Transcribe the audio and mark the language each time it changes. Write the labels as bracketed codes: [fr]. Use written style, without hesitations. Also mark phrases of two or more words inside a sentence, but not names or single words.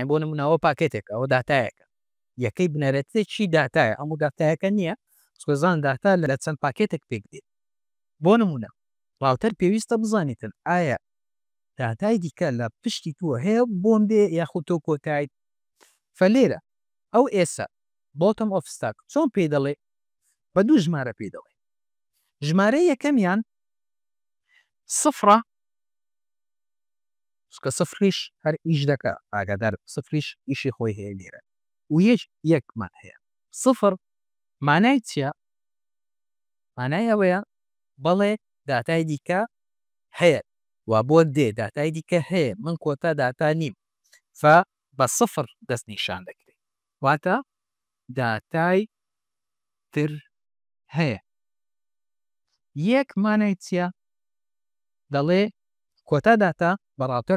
[ckb] بۆ نمونەوە پاکێتێک ئەوە داتایەکە یەکەی بنەرەتێکی داتایە ئەموو داتایەکە نییە سۆزان داتا لە چەند پاکێتێک پێک دێت بۆ نمونە ڕاوتەر پێویستە بزانیتن ئایا داتای دیکە لە پشتی تووە هەیە بۆم بێ یاخود تۆ کۆتایت فەلێرە ئەو ئێسا [en] bottom of stack [ckb] چۆن پێ دەڵێ بە دوو ژمارە پێ دەڵێ ژمارە یەکەمیان سفرە کە سفریش هەر ئیش دەکە ئاگادار سفریش ئیشی خۆی هەیە لێرە و یەکمان هەیە سفر مانای چییە مانای ئەوەیە بەڵێ داتای دیکە هەیە و بۆ دێ داتای دیکە هەیە من کۆتا داتا نیم بە سفر دەست نیشان دەکرێت واتە داتای تر هەیە یەک مانای چییە دەڵێ کۆتا داتا بەڕاوتەر